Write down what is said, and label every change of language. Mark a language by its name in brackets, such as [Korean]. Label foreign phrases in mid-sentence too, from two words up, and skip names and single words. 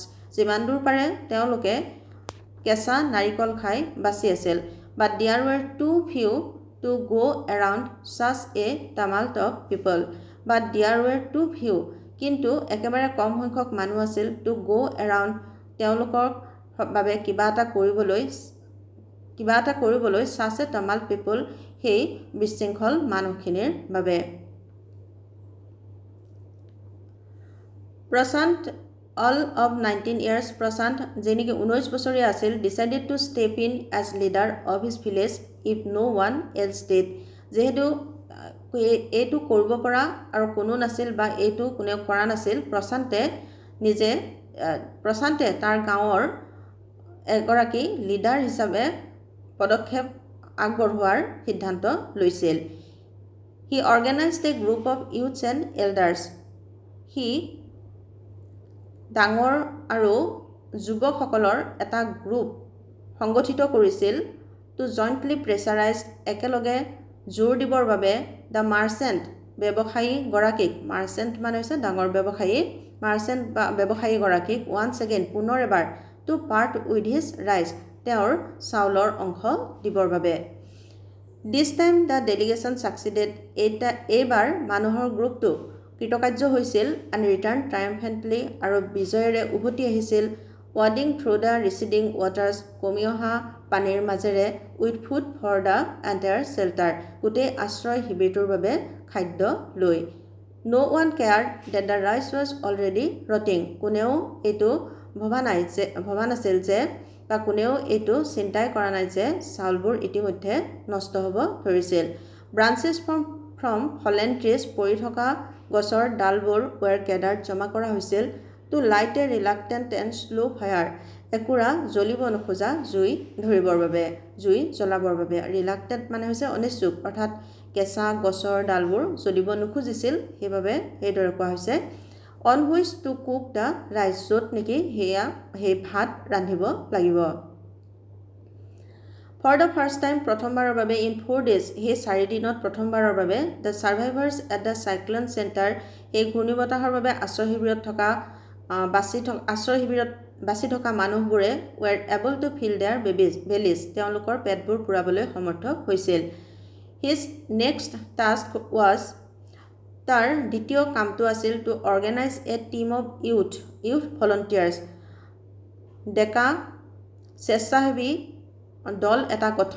[Assamese] যিমান দূৰ পাৰে তেওঁলোকে কেঁচা নাৰিকল খাই বাচি আছিল। [English] But there were too few to go around such a tumult of people. But there were too few. [Assamese] কিন্তু একেবাৰে কম সংখ্যক মানুহ আছিল [English] to go around, [Assamese] তেওঁলোকৰ বাবে কিবা এটা কৰিবলৈ [English] such a tumult people, [Assamese] সেই বিশৃংখল মানুহখিনিৰ বাবে। [English] প্ৰশান্ত all of 19 years, [Assamese] প্ৰশান্ত যে নেকি 19 বছৰীয়া আছিল, [English] decided to step in as leader of his village if no one else did. [Assamese] যেহেতু এইটো কৰিব পৰা আৰু কোনো নাছিল বা এইটো কোনেও কৰা নাছিল, প্ৰশান্তে তাৰ গাঁৱৰ এগৰাকী লিডাৰ হিচাপে পদক্ষেপ আগবঢ়োৱাৰ সিদ্ধান্ত লৈছিল। [English] He organized a group of youths and elders. [Assamese] সি ডাঙৰ আৰু যুৱকসকলৰ এটা গ্ৰুপ সংগঠিত কৰিছিল [English] to jointly pressurize, [Assamese] একেলগে জোৰ দিবৰ বাবে [English] the merchant, [Assamese] ব্যৱসায়ী গৰাকীক, মাৰ্চেণ্ট মানে হৈছে ডাঙৰ ব্যৱসায়ী, মাৰ্চেণ্ট বা ব্যৱসায়ী গৰাকীক [English] once again, [Assamese] পুনৰ এবাৰ [English] to part with his rice, [Assamese] তেওঁৰ চাউলৰ অংশ দিবৰ বাবে। [English] This time the delegation succeeded. [Assamese] এইবাৰ মানুহৰ গ্ৰুপটো কৃতকাৰ্য হৈছিল [English] and returned triumphantly, [Assamese] আৰু বিজয়েৰে উভতি আহিছিল [English] wading through the receding waters, [Assamese] কমি অহা পানীৰ মাজেৰে [English] with food for the entire shelter, [Assamese] গোটেই আশ্ৰয় শিবিৰটোৰ বাবে খাদ্য লৈ। [English] No one cared that the rice was already rotting. [Assamese] কোনেও এইটো ভবা নাছিল যে বা কোনেও এইটো চিন্তাই কৰা নাই যে চাউলবোৰ ইতিমধ্যে নষ্ট হ'ব ধৰিছিল। [English] Branches from fallen trees, [Assamese] পৰি থকা গছৰ ডালবোৰ [English] were gathered, [Assamese] জমা কৰা হৈছিল [English] to light a reluctant and slow fire, [Assamese] একুৰা জ্বলিব নোখোজা জুই জ্বলাবৰ বাবে। Reluctant মানে হৈছে অনিচ্ছুক, অৰ্থাৎ কেঁচা গছৰ ডালবোৰ জ্বলিব নোখোজিছিল, সেইবাবে এইদৰে কোৱা হৈছে। [English] On which to cook the rice, [Assamese] য'ত নেকি সেই ভাত ৰান্ধিব লাগিব। [English] For the first time, [Assamese] প্ৰথমবাৰৰ বাবে [English] in 4 days, [Assamese] সেই 4 দিনত প্ৰথমবাৰৰ বাবে [English] the survivors at the cyclone center, [Assamese] এই ঘূৰ্ণিবতাহৰ বাবে আশ্ৰয় শিবিৰত বাচি থকা মানুহবোৰে [English] were able to fill their bellies, [Assamese] তেওঁলোকৰ পেটবোৰ পুৰাবলৈ সমৰ্থ হৈছিল। [English] His next task was, [Assamese] তাৰ দ্বিতীয় কামটো আছিল [English] to organize a team of youth volunteers, [Assamese] ডেকা স্বেচ্ছাসেৱী দল এটা গঠন